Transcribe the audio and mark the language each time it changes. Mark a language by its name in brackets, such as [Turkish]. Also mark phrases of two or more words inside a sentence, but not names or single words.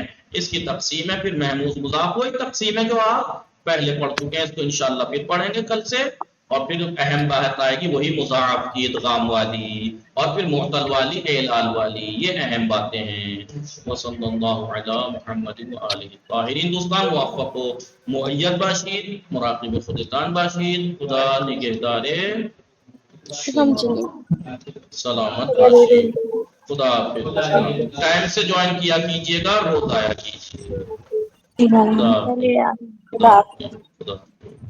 [Urdu] اس کی تقسیم ہے پھر محموز مضاف، وہی تقسیم ہے جو آپ پہلے پڑھ چکے ہیں، اس کو انشاءاللہ پھر پڑھیں گے کل سے۔ اور پھر اہم بات آئے گی وہی مضاعف کی ادغام والی، اور پھر معتل والی، اعلال والی، یہ اہم باتیں ہیں۔ [Arabic] وصلی اللہ علی محمد وآلہ الطاہرین۔ [Persian] دوستان موفق و مؤید باشید، مراقب خودتان باشید، خدا نگہدار سلامت باشید، خدا حافظ۔ [Urdu] ٹائم سے جوائن کیا کیجئے گا، روز آیا کیجئے۔ خدا حافظ۔